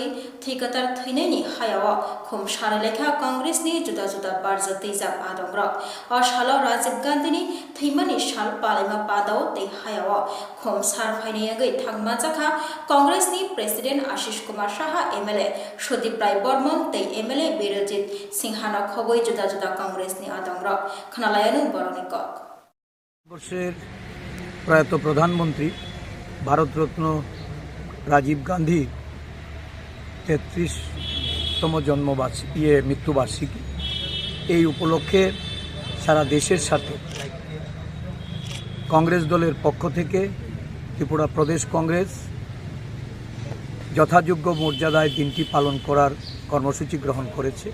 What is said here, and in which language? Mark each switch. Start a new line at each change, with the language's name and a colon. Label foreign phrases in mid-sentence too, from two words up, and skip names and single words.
Kok Borok: Thikatar Thineni Hayawa Khum Sharalekha Congress Ni Juda Juda Barza Tejab Adongrok O Shalo Rajiv Gandhini Thimani Shal Palima Padao Te Hayawa Khum Sarfaini Agai Thangmachakha Congress Ni President Ashish Kumar Saha MLA Shodip Rai Bormon Te MLA Birojit Singhana Khoboi Juda Juda Congress Ni Adongrok Khanalayanu Boronikok
Bangla: ভারতবর্ষের প্রয়াত প্রধানমন্ত্রী ভারতরত্ন রাজীব গান্ধী 33তম মৃত্যুবার্ষিকী, এই উপলক্ষে সারা দেশের সাথে কংগ্রেস দলের পক্ষ থেকে ত্রিপুরা প্রদেশ কংগ্রেস যথাযোগ্য মর্যাদায় দিনটি পালন করার কর্মসূচি গ্রহণ করেছে।